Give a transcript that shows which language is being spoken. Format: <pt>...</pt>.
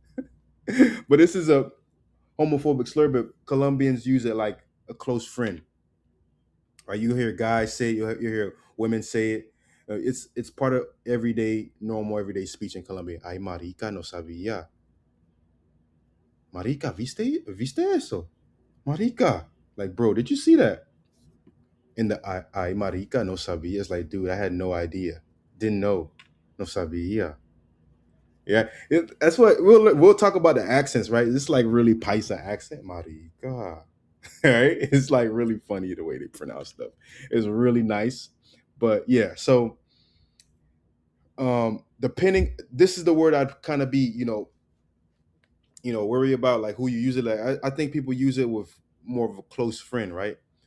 <en>But this is a homophobic slur, but Colombians use it like a close friend. Right? You hear guys say it, you hear women say it. It's part of normal everyday speech in Colombia.</en> <es>Ay, marica, no sabía. Marica, viste eso? Marica.</es> <en>Like, bro, did you see that? In the</en> <es>ay, marica, no sabía.</es> <en>It's like, dude, I had no idea. Didn't know.</en> <es>No sabía.</es> <en>Yeah, that's what we'll talk about the accents, right? It's like really paisa accent, marica. Right? It's like really funny the way they pronounce stuff. It's really nice. But yeah, so depending, this is the word I'd kind of be, worry about like who you use it. Like I think people use it with more of a close friend, right?</en>